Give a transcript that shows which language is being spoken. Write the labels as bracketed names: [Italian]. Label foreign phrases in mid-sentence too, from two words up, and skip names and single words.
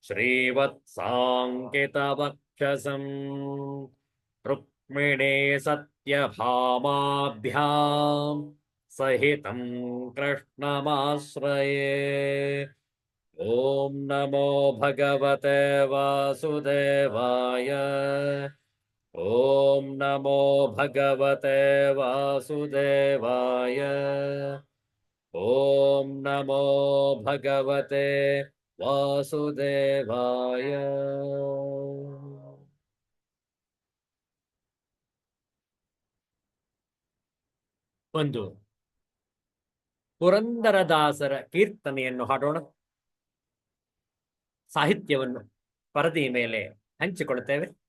[Sanskrit] श्रीवत्साङ्कितवक्षसम् रुक्मिणे सत्यभामाभ्यां सहितं कृष्णमाश्रये ॐ नमो भगवते वासुदेवाय ॐ नमो भगवते वासुदेवाय ॐ नमो भगवते वासुदेवाय [Kannada] ಒಂದು ಪುರಂದರದಾಸರ ಕೀರ್ತನೆಯನ್ನು ಹಾಡೋಣ. ಸಾಹಿತ್ಯವನ್ನು ಪರದೆಯ ಮೇಲೆ ಹಂಚಿಕೊಳ್ತೇವೆ.